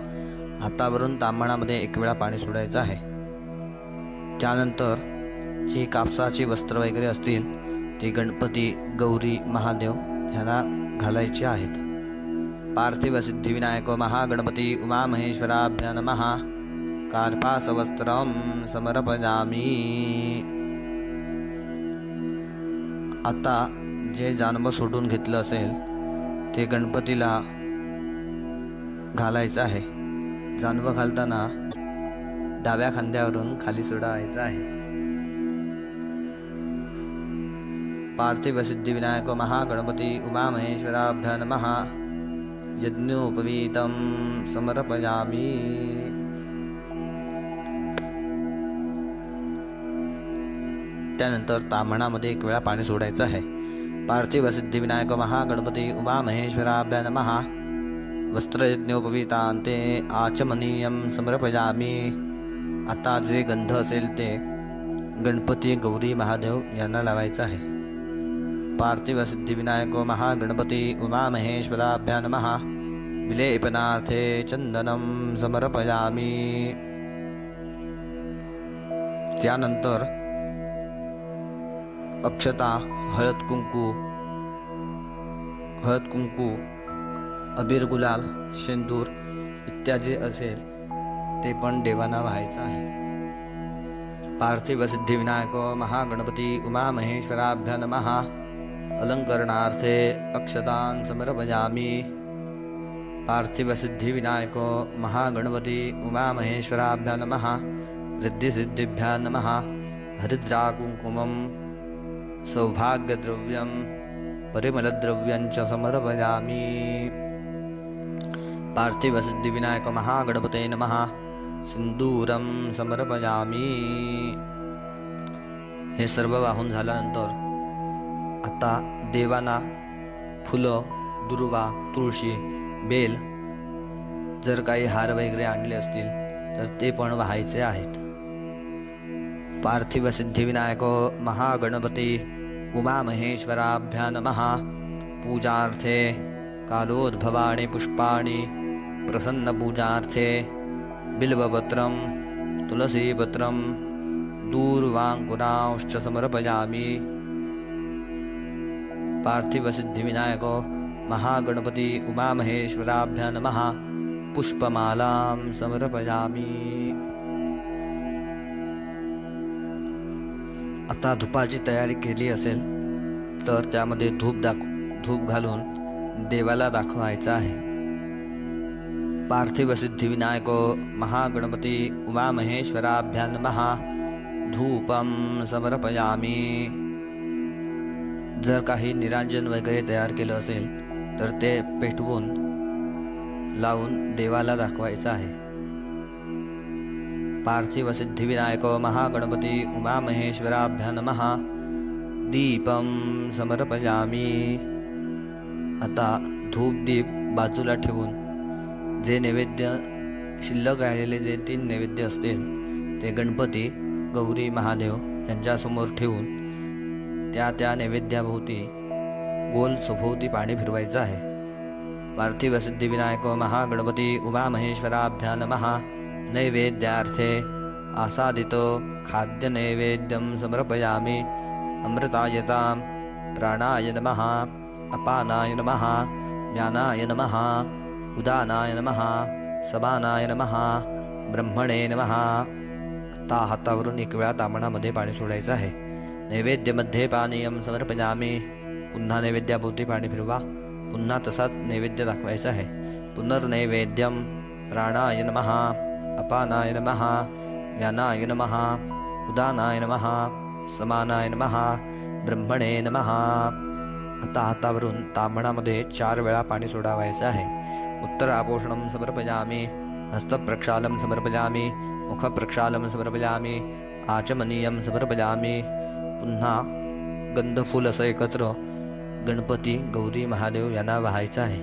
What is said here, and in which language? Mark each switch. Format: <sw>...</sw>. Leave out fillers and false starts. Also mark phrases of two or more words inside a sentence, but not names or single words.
<mr>हातावरून तांबणामध्ये 1 वेळा पाणी सोडायचं आहे. त्यानंतर जी कापसाची वस्त्र वगैरे असतील ती गणपती गौरी महादेव ह्यांना घालायची आहेत.</mr> <sa>पार्थिव सिद्धिविनायक महागणपती उमामहेश्वराभ्या नमः. कार्पासवस्त्रं समर्पयामि.</sa> <mr>आता जे जानवं सोडून घेतलं असेल ते गणपतीला घालायचं आहे. जानवं घालताना डाव्या खांद्यावरून खाली सोडायचं आहे.</mr> <sa>पार्थिव सिद्धिविनायक महागणपती उमामहेश्वराभ्या नमः. यज्ञोपवीतं समर्पयामि.</sa> <mr>त्यानंतर ताम्हणामध्ये 1 वेळा पाणी सोडायचं आहे.</mr> <sa>पार्थिव सिद्धिविनायक महागणपती उमामहेश्वराभ्या नमः. वस्त्रयज्ञोपवीतान्ते आचमनीयं समर्पयामि.</sa> <mr>आता जे गंध असेल ते गणपती गौरी महादेव यांना लावायचं आहे.</mr> <sa>पार्थिव सिद्धिविनायक महागणपती उमामहेश्वराभ्या नमः. विलेपनार्थे चंदनं समर्पयामि.</sa> <mr>त्यानंतर अक्षता हळद कुंकू अबीर गुलाल शेंदूर इत्यादी असेल ते पण देवांना व्हायचं आहे.</mr> <sa>पार्थिव सिद्धिविनायक महागणपती उमामहेश्वराभ्या नमः. अलंकरणार्थे अक्षतान् समर्पयामि. पार्थिव सिद्धिविनायक महागणपती उमामहेश्वराभ्या नमः. रिद्धिसिद्धिभ्या नमः. हरिद्राकुङ्कुमं सौभाग्यद्रव्यं परिमलद्रव्यं च समर्पयामि. पार्थिव सिद्धिविनायक महागणपते नमः. सिंदूरं समर्पयामि.</sa> <mr>हे सर्व वाहून झाल्यानंतर आता देवांना फुलं, दुर्वा, तुळशी, बेल जर काही हार वगैरे आणले असतील तर ते पण वाहायचे आहेत.</mr> <sa>पार्थिव सिद्धिविनायक महागणपती उमामहेश्वराभ्या नमः. पूजार्थे कालोद्भवानि पुष्पाणि. प्रसन्नपूजार्थे बिल्वपत्रं तुलसीपत्रं दूर्वाङ्कुरांश्च समर्पयामि। पार्थिवसिद्धिविनायको महागणपति उमामहेश्वराभ्यां नमः। पुष्पमालां समर्पयामि।</sa> <mr>आता धुपाची तयारी केली असेल तर त्यामध्ये धूप घालून देवाला दाखवायचा आहे।</mr> <sa>पार्थिवसिद्धिविनायको महागणपति उमामहेश्वराभ्यां नमः। धूपं समर्पयामि।</sa> <mr>जर काही निरांजन वगैरे तयार केलं असेल तर ते पेटवून लावून देवाला दाखवायचं आहे।</mr> <sa>पार्थिवसिद्धिविनायको महागणपति उमामहेश्वराभ्यां नमः। दीपं समर्पयामि।</sa> <mr>आता धूप दीप बाजूला ठेवून जे नैवेद्य शिल्लक राहिलेले जे 3 नैवेद्य असतील ते गणपती गौरी महादेव यांच्यासमोर ठेवून त्या नैवेद्याभोवती गोल सभोवती पाणी फिरवायचं आहे।</mr> <sa>पार्थिवसिद्धिविनायको महागणपति उमामहेश्वराभ्यां नमः। नैवेद्यार्थे आसादितो खाद्यनैवेद्यं समर्पयामि। अमृतायतां प्राणाय नमः। अपानाय नमः। ज्ञानाय नमः। उदानाय नमः। समानाय नमः। ब्रह्मणे नमः।</sa> <mr>आता हातावरून 1 वेळा तामणामध्ये पाणी सोडायचं आहे।</mr> <sa>नैवेद्यमध्ये पानीयं समर्पयामि।</sa> <mr>पुन्हा नैवेद्याभोवती पाणी फिरवा। पुन्हा तसाच नैवेद्य दाखवायचा आहे।</mr> <sa>पुनर्नैवेद्यं प्राणाय नमः। अपानाय नमः। ज्ञानाय नमः। उदानाय नमः। समानाय नमः। ब्रह्मणे नमः।</sa> <mr>आता हातावरून तांबणामध्ये 4 वेळा पाणी सोडावायचं आहे।</mr> <sa>उत्तरापोषणं समर्पयामि। हस्तप्रक्षालं समर्पयामि। मुखप्रक्षालं समर्पयामि। आचमनीयं समर्पयामि।</sa> <mr>पुन्हा गंधफूल असं एकत्र गणपती गौरी महादेव यांना वाहायचं आहे।</mr>